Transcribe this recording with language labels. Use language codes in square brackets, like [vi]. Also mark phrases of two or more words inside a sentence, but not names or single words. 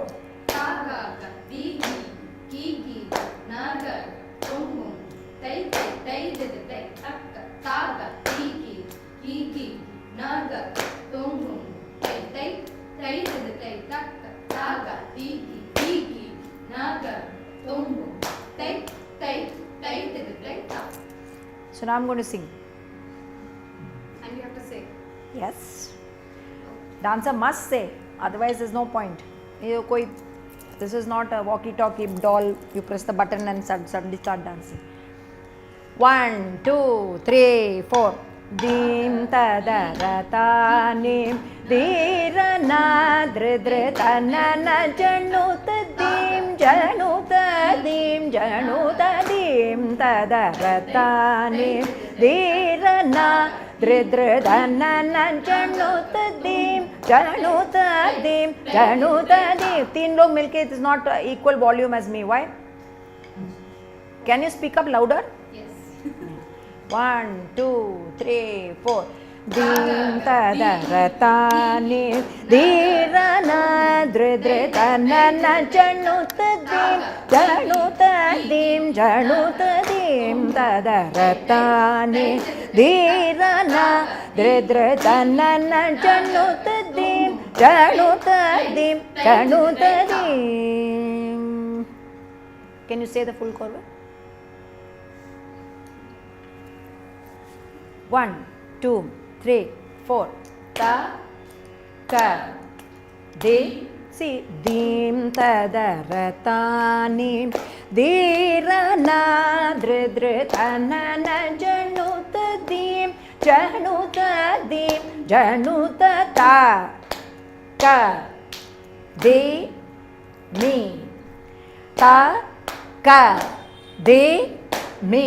[en] Taga digi kigi naga tongum tai tai tai diti tai takka. Taga digi kigi naga tongum tai tai tai diti tai takka. Taga digi kigi naga tongum tai tai tai diti tai takka. So now I am going to sing. And you have to say. Yes. Dancer must say, otherwise there is no point. This is not a walkie-talkie doll. You press the button and suddenly start dancing. 1 2 3 4. Dim ta da ra ta nim dira na dre dre ta na na janu ta dim janu ta dim janu ta dim ta da ra ta nim dira na dre dre ta na na janu ta dim janu ta dim janu ta dim. [hi] तीन लोग मिलके [en] it is not equal volume as me. Why? Can you speak up louder? 1 2 3 4. Dim ta da ra ta ni di ra na dre dre ta na na janu ta dim janu ta dim janu ta dim ta da ra ta ni di ra na dre dre ta na na janu ta dim janu ta dim janu ta dim. Can you say the full chorus? 1 2 3 4. Ta ka di. See, dim ta da ra ta ni di ra na dre dre ta na na janu ta dim janu ta dim janu ta ta ka di mi ta ka di mi.